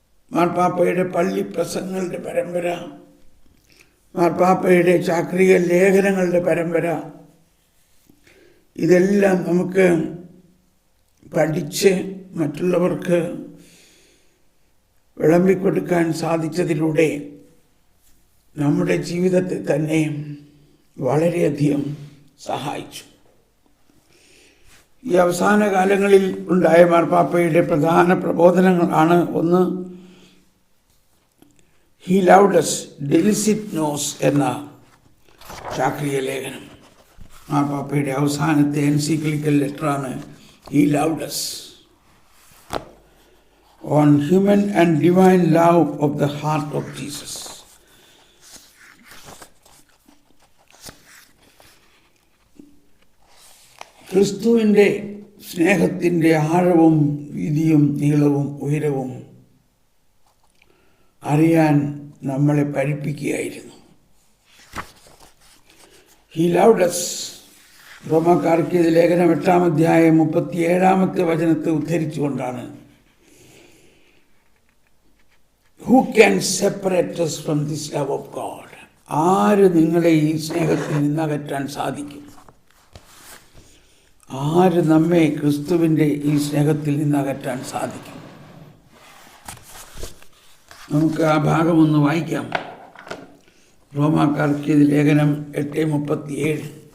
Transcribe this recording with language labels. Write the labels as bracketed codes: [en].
[ml] മാർപ്പാപ്പയുടെ പള്ളി പ്രസംഗങ്ങളുടെ പരമ്പര, മാർപ്പാപ്പയുടെ ചാക്രിക ലേഖനങ്ങളുടെ പരമ്പര, ഇതെല്ലാം നമുക്ക് പഠിച്ച് മറ്റുള്ളവർക്ക് വിളമ്പിക്കൊടുക്കാൻ സാധിച്ചതിലൂടെ നമ്മുടെ ജീവിതത്തെ തന്നെ വളരെയധികം സഹായിച്ചു. ഈ അവസാന കാലങ്ങളിൽ ഉണ്ടായ മാർപ്പാപ്പയുടെ പ്രധാന പ്രബോധനങ്ങളാണ്: ഒന്ന്, ഹി ലവ്ഡ് us, ഡെലിസിറ്റ് നോസ് എന്ന ചാക്രിക ലേഖനം. മാർപ്പാപ്പയുടെ അവസാനത്തെ എൻസിക്ലിക്കൽ ലെറ്ററാണ് he loved us, [en] on human and divine love of the heart of Jesus. [ml] ക്രിസ്തുവിൻ്റെ സ്നേഹത്തിൻ്റെ ആഴവും വീതിയും നീളവും ഉയരവും അറിയാൻ നമ്മളെ പഠിപ്പിക്കുകയായിരുന്നു. [en] He loved us. [ml] റോമാക്കാർക്ക് ഇത് ലേഖനം 8-ാം അധ്യായം 37-ാമത്തെ വചനത്തെ ഉദ്ധരിച്ചുകൊണ്ടാണ്, [en] Who can separate us from this love of God? [ml] ആര് നിങ്ങളെ ഈ സ്നേഹത്തിൽ നിന്നകറ്റാൻ സാധിക്കും? ആര് നമ്മെ ക്രിസ്തുവിൻ്റെ ഈ സ്നേഹത്തിൽ നിന്നകറ്റാൻ സാധിക്കും? നമുക്ക് ആ ഭാഗമൊന്ന് വായിക്കാം. റോമാക്കാർക്ക് ഇത് ലേഖനം 8:37.